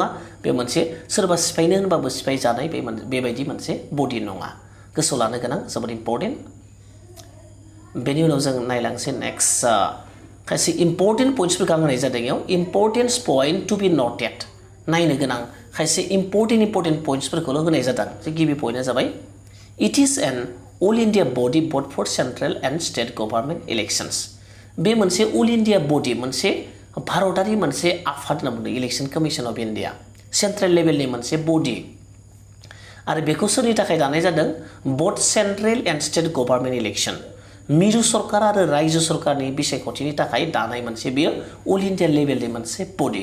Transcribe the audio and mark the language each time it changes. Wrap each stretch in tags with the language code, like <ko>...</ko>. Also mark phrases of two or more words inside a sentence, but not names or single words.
<brx>बे मोनसे सोरबा सिफायनो होनबाबो सिफाय जानाय बेबायदि मोनसे बडि नङा। गोसोआव लानो गोनां,</brx> <en>जोबोद important।</en> <brx>बेनि उनाव जों नायलांसै नेक्स्ट खायसे इम्पर्टेन्ट पइन्ट्सफोरखौ आं होनाय जादों। बेयाव</brx> <en>importance point to be noted,</en> <brx>नायनो गोनां खायसे इम्पर्टेन्ट पइन्ट्सफोरखौल' होनाय जादों। गिबि पइन्टआ जाबाय</brx> <en>it is an all India body but for central and state government elections.</en> <brx>बे मोनसे</brx> <en>all India body,</en> <brx>मोनसे भारतारि मोनसे आफाद होनना बुंदों इलेक्शन कमिशन अफ इन्डिया, सेन्ट्रेल लेभेलनि मोनसे बडि। आरो बेखौ सोरनि थाखाय दानाय जादों?</brx> <en>both central and state government election,</en> <brx>मिरु सरकार आरो रायजो सरकारनि बिसायख'थिनि थाखाय दानाय मोनसे बेयो</brx> <en>all India</en> <brx>लेभेलनि मोनसे बडि।</brx>